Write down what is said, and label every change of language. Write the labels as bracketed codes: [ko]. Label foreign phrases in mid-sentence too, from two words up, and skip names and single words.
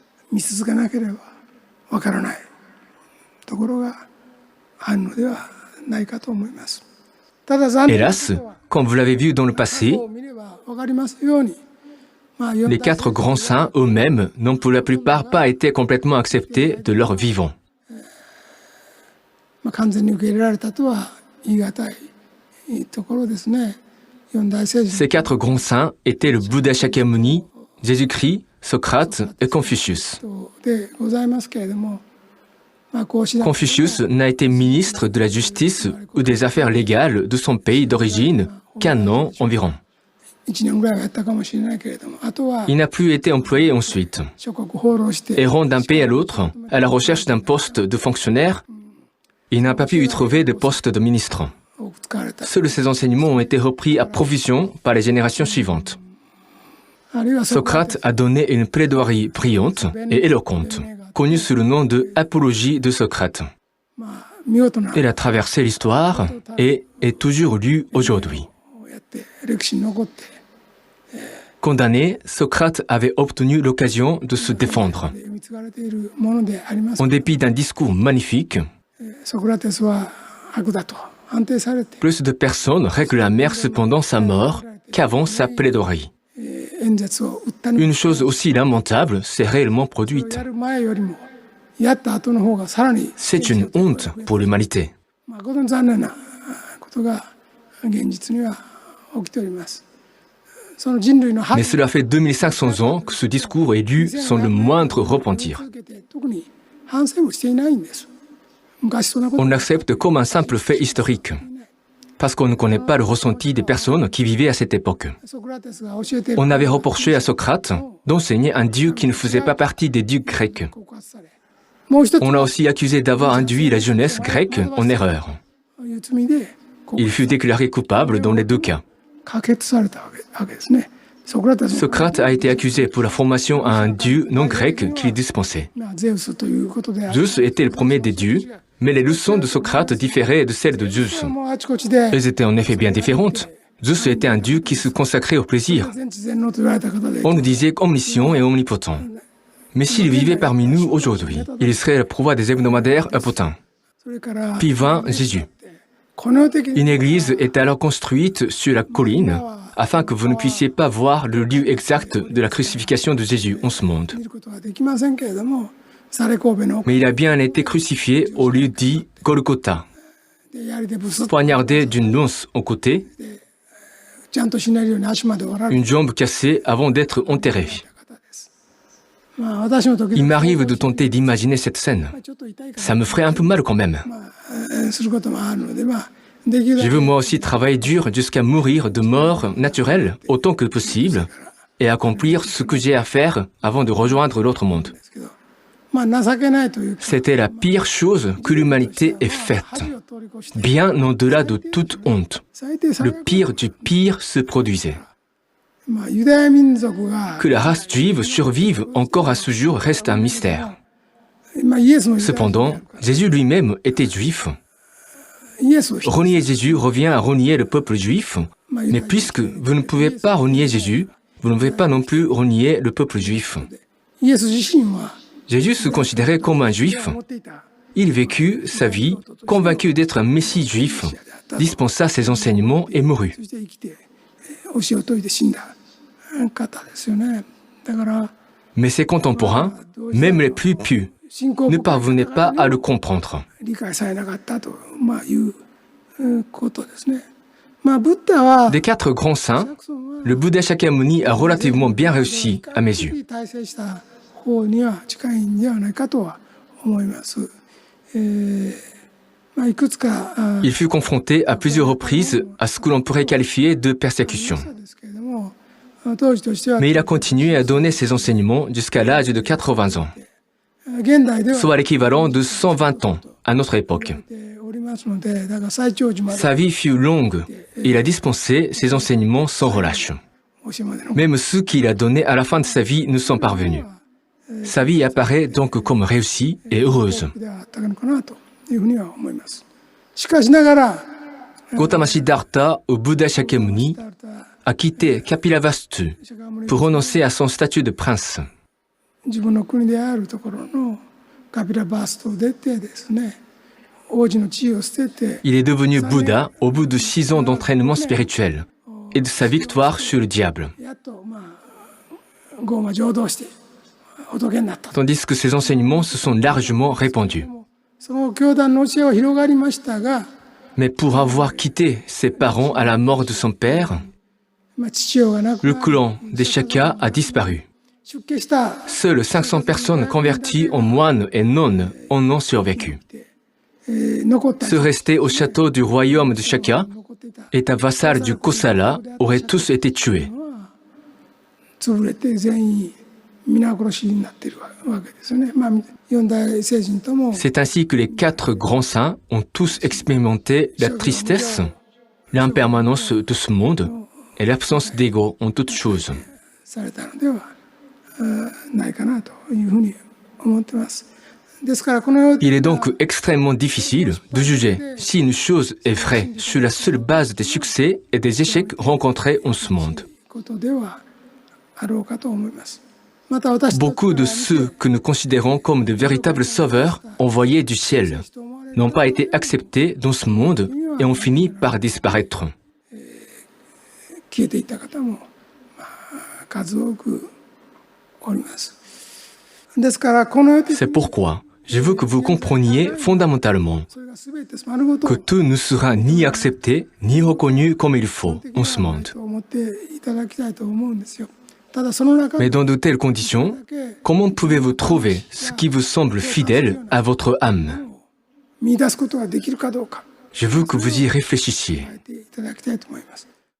[ja] 見続けなければわからないところがあるのではないかと思います。ただ残念な [fr] Hélas, comme vous l'avez vu dans le passé, [ja] を見ればわかりますように、 [fr] les 4 grands saints eux-mêmes n'ont pour la plupart pas été complètement acceptés de leur vivant. [ja] 完全に受け入れられたとは言い難いところですね。四大聖人 [fr] Ces 4 grands saints étaient le Bouddha Shakyamuni, Jésus-Christ, Socrate et Confucius. [ja] でございますけれども、こうしな [fr] Confucius n'a été ministre de la justice ou des affaires légales de son pays d'origine qu'1 an environ. [ja] 1 年ぐらいはやったかもしれないけれども、あとは [fr] Il n'a plus été employé ensuite. [ja] 諸国放浪して [fr] Errant d'un pays à l'autre, à la recherche d'un poste de fonctionnaire, il n'a pas pu y trouver de poste de ministre. [ja] 多く使われた。 [fr] Seuls ces enseignements ont été repris à provision par les générations suivantes. [ja] あるいは [fr] Socrate a donné une plaidoirie brillante et éloquente, connue sous le nom de Apologie de Socrate. [ja] 見事な [fr] Elle a traversé l'histoire et est toujours lue aujourd'hui. [ja] こうやって歴史に残って [fr] Condamné, Socrate avait obtenu l'occasion de se défendre. [ja] 読み継がれているものであります。 [fr] En dépit d'un discours magnifique, [ja] ソクラテスは悪だと判定されて [fr] plus de personnes réclamèrent cependant sa mort qu'avant sa plaidoirie. [ja] 演説を打った抜 [fr] Une chose aussi lamentable s'est réellement [ja] き [fr] produite. [ja] やる前よりもやった後の方がさらに [fr] C'est une honte pour l'humanité. [ja] 誠に残念なことが現実には起きております。その人類の [fr] Mais cela fait 2500 ans que ce discours est lu sans le moindre repentir. [ja] 続けて特に反省もしていないんです。昔そんなこと [fr] On l'accepte comme un simple fait historique, parce qu'on ne connaît pas le ressenti des personnes qui vivaient à cette époque. [ja] ソクラテスが教えている [fr] On avait reproché à Socrate d'enseigner un dieu qui ne faisait pas partie des dieux grecs. [ja] 告発され、もう一つ [fr] On l'a aussi accusé d'avoir induit la jeunesse grecque en erreur. [ja] という罪で [fr] Il fut déclaré coupable dans les 2 cas. [ja] 可決されたわけですね。ソクラテス [fr] Socrate a été accusé pour la formation à un dieu non grec qu'il dispensait. [ja] はゼウスということである。 [fr] Zeus était le premier des dieux, mais les leçons de Socrate différaient de celles de Zeus. [ja] もうあちこちで [fr] Elles étaient en effet bien différentes. Zeus était un dieu qui se consacrait au plaisir. [ja] 全知全能と言われた方で、 [fr] On nous disait omniscient et omnipotent. Mais s'il vivait parmi nous aujourd'hui, il serait le pouvoir des hebdomadaires impotent. [ja] それから [fr] Puis vint Jésus. [ja] この世的 [fr] Une église est alors construite sur la colline afin que vous ne puissiez pas voir le lieu exact de la crucifixion de Jésus en ce monde. [ja] 見ることはできませんけれども、サレ神戸の [fr] Mais il a bien été crucifié au lieu dit Golgotha, [ja] 槍でブスッと [fr] poignardé d'une lance au côté, [ja] ちゃんと死ねるように足まで折られ [fr] une jambe cassée avant d'être enterré. [ja] た方です。私の時 [fr] Il m'arrive de tenter d'imaginer cette scène. [ja] ちょっと痛いか [fr] Ça me ferait un peu mal quand même. [ja] らすることもあるので、できるだ [fr] Je [ja] け [fr] veux moi aussi travailler dur jusqu'à mourir de mort naturelle autant que possible et accomplir ce que j'ai à faire avant de rejoindre l'autre monde. [ja] ですけど、情けないというか [fr] C'était la pire chose que l'humanité ait faite, [ja] 恥を通り越して [fr] bien au-delà de toute honte. [ja] 最低さ [fr] Le [ja] れる [fr] pire du pire se produisait. [ja] ユダヤ民族が [fr] Que la race juive survive encore à ce jour reste un mystère. [ja] イエスもユダヤ人 [fr] Cependant, Jésus lui-même était juif. [ja] イエスを否定 [fr] Renier Jésus revient à renier le peuple juif, mais puisque vous ne pouvez pas renier Jésus, vous ne pouvez pas non plus renier le peuple juif. [ja] イエス自身は [fr] Jésus se considérait comme un juif. [ja] 持っていた [fr] Il vécut sa vie convaincu d'être un messie juif, dispensa ses enseignements et mourut. [ja] そして生きて教えを説いて死んだ方ですよね。だから [fr] Mais ses contemporains, même les plus pieux, [ja] 信仰 [fr] ne [ja] 深い [fr] parvenaient pas à le comprendre. [ja] 理解されなかったということですね。ブッダは [fr] Des 4 grands saints, le Bouddha Shakyamuni a relativement bien réussi à mes yeux. [ja] 大成した方には近いんではないかとは思います。いくつか [fr] Il fut confronté à plusieurs reprises à ce que l'on pourrait qualifier de persécution. [ja] ですけれども、当時としては [fr] Mais il a continué à donner ses enseignements jusqu'à l'âge de 80 ans, [ja] 現代では [fr] soit l'équivalent de 120 ans à notre époque. [ja] おりますので、だから最長寿まで [fr] Sa vie fut longue et il a dispensé ses enseignements sans relâche. [ja] 教えまでの [fr] Même ceux qu'il a donnés à la fin de sa vie ne sont parvenus. Sa vie apparaît donc comme réussie et heureuse. [ja] ではあったのかなというふうには思います。しかしながら [fr] Gautama Siddhartha au Bouddha Shakyamuni a quitté Kapilavastu pour renoncer à son statut de prince. [ja] 自分の国であるところのカピラバーストを出てですね、王子の地位を捨てて、 [fr] Il est devenu Bouddha au bout de 6 ans d'entraînement spirituel et de sa victoire sur le diable. [ja] やっとゴーマ浄土して仏になった。 [fr] Tandis que ses enseignements se sont largement répandus. [ja] その教団の教えは広がりましたが、 [fr] Mais pour avoir quitté ses parents à la mort de son père, [ja] 父親が亡く [fr] le [ja] なり、 [fr] clan des Shaka a disparu. [ja] 出家した [fr] Seules 500 personnes converties en moines et nonnes en ont survécu. [ja] 残った [fr] Ceux restés au château du royaume de Shaka [ja] 残っていた [fr] et un vassal du Kosala auraient tous été tués. [ja] 潰れて全員皆殺しになっているわけですよね。四大聖人とも [fr] C'est ainsi que les 4 grands saints ont tous expérimenté la tristesse, l'impermanence de ce monde et l'absence d'ego en toutes choses. [ja] されたのではないかなというふうに思ってます。ですからこのよう [fr] Il est donc extrêmement difficile de juger si une chose est vraie sur la seule base des succès et des échecs rencontrés en ce monde. [ja] ことではあろうかと思います。また私たち [fr] Beaucoup de ceux que nous considérons comme de véritables sauveurs envoyés du ciel n'ont pas été acceptés dans ce monde et ont fini par disparaître. [ja] 消えていった方も数多くおります。ですからこのように [fr] C'est pourquoi je veux que vous compreniez fondamentalement [ja] それが全て丸ごと [fr] que tout ne sera ni accepté ni reconnu comme il faut en ce monde. [ja] と思っていただきたいと思うんですよ。ただその中 [fr] Mais [ja] で [fr] dans de telles conditions, comment pouvez-vous trouver ce qui vous semble fidèle à votre âme? [ja] 見出すことができるかどうか [fr] Je veux que vous y réfléchissiez. [ja] 考えていただきたいと思います。